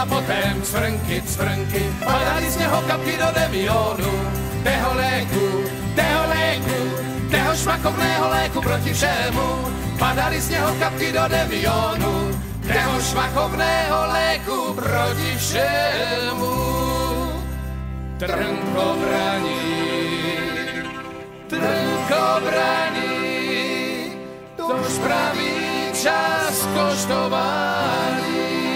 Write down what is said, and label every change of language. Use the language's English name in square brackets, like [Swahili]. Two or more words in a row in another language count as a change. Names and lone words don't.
[Czech] potem cvrnky, cvrnky, padali z neho kapky do Devionu, teho léku, teho šmakovného léku proti všemu, padali z neho kapky do Devionu, teho šmakovného léku proti všemu. Trnkobrani, tož pravý čas koštování.